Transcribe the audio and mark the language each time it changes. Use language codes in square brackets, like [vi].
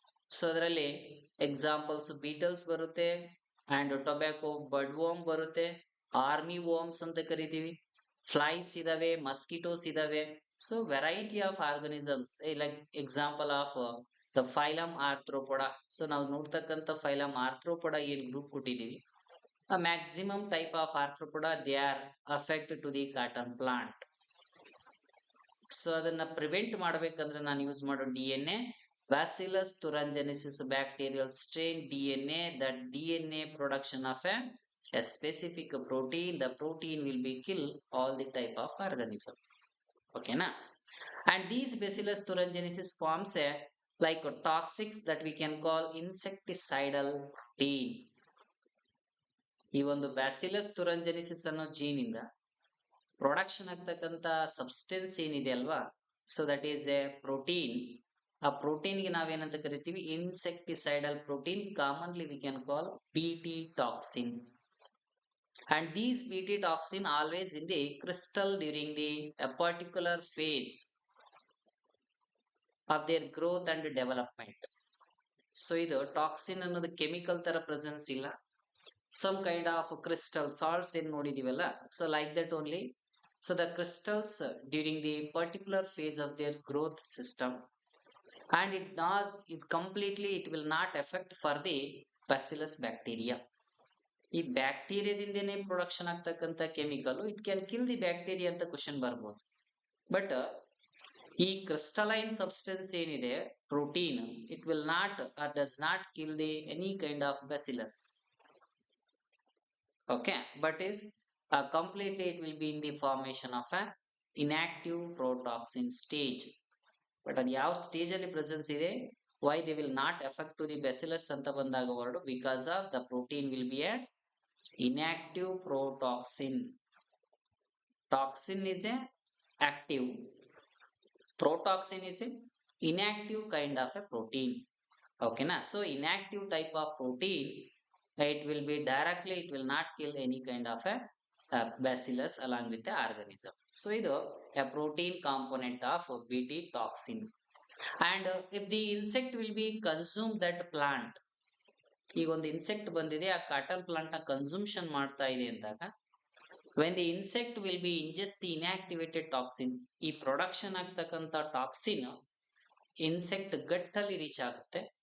[kn] So ಅದರಲ್ಲಿ examples beetles ಬರುತ್ತೆ, and tobacco ಬಡ್ ವೋಮ್ ಬರುತ್ತೆ, ಆರ್ಮಿ ವೋಮ್ಸ್ ಅಂತ ಕರಿತೀವಿ, ಫ್ಲೈಸ್ ಇದಾವೆ, ಮಸ್ಕಿಟೋಸ್ ಇದಾವೆ. [en] So variety of organisms like example of the phylum arthropoda. So [kn] ನಾವು ನೋಡ್ತಕ್ಕಂಥ ಫೈಲಮ್ ಆರ್ಥ್ರೋಪೊಡ ಏನ್ group ಕೊಟ್ಟಿದೀವಿ, [en] a maximum type of arthropoda they are affected to the cotton plant. [kn] So ಅದನ್ನ ಪ್ರಿವೆಂಟ್ ಮಾಡ್ಬೇಕಂದ್ರೆ ನಾನು ಯೂಸ್ ಮಾಡೋ DNA Bacillus thuringiensis bacterial strain DNA. [en] That DNA production of a specific protein, the protein will be kill all the type of organism. Okay na? And these Bacillus thuringiensis forms a like a toxics that we can call insecticidal protein. [kn] ಈ ಒಂದು bacillus ತುರಂಜೆನಿಸಿಸ್ ಅನ್ನೋ gene ಇಂದ production ಆಗ್ತಕ್ಕಂತ substance ಏನಿದೆ ಅಲ್ವಾ, [en] So that is a protein. [kn] ಆ protein ಗೆ ನಾವೇನಂತ ಕರಿತೀವಿ, ಇನ್ಸೆಕ್ಟಿಸೈಡಲ್ protein, [en] Commonly we can call BT toxin. And these BT toxin always in the crystal during the a particular phase of their growth and development. So [kn] ಇದು toxin ಅನ್ನೋದು chemical ತರ presence ಇಲ್ಲ, [en] some kind of crystal salts in [kn] ನೋಡಿದೀವಲ್ಲ, [en] so like that only. So the crystals during the particular phase of their growth system, and it completely it will not affect for the bacillus bacteria. [kn] ಈ ಬ್ಯಾಕ್ಟೀರಿಯಾದಿಂದನೇ production ಆಗ್ತಕ್ಕಂಥ chemical [en] it can kill the bacteria [kn] ಅಂತ question ಬರ್ಬೋದು. [en] But ಈ crystalline substance ಏನಿದೆ protein, it will not does not kill the any kind of bacillus. Okay, but is completely it will be in the formation of a inactive protoxin stage. But [kn] ಅದು ಯಾವ stage ಅಲ್ಲಿ presence ಇದೆ, [en] why they will not affect to the bacillus [kn] ಅಂತ ಬಂದಾಗ [en] Word, because of the protein will be a inactive protoxin. Toxin is a active, protoxin is a inactive kind of a protein. Okay na? So inactive type of protein, it will be directly, it will not kill any kind of a bacillus along with the organism. So idu a protein component of BT toxin. And if the insect will be consume that plant, [kn] ಈಗ ಒಂದು insect ಬಂದಿದೆ, ಆ cotton plant ನ ಕನ್ಸೂಮ್ಷನ್ ಮಾಡ್ತಾ ಇದೆ ಅಂದಾಗ, [en] when the insect will be ingest the inactivated toxin, [kn] ಈ production ಆಗ್ತಕ್ಕಂಥ ಟಾಕ್ಸಿನ್ ಇನ್ಸೆಕ್ಟ್ ಗಟ್ಟಲ್ಲಿ ರೀಚ್ ಆಗುತ್ತೆ.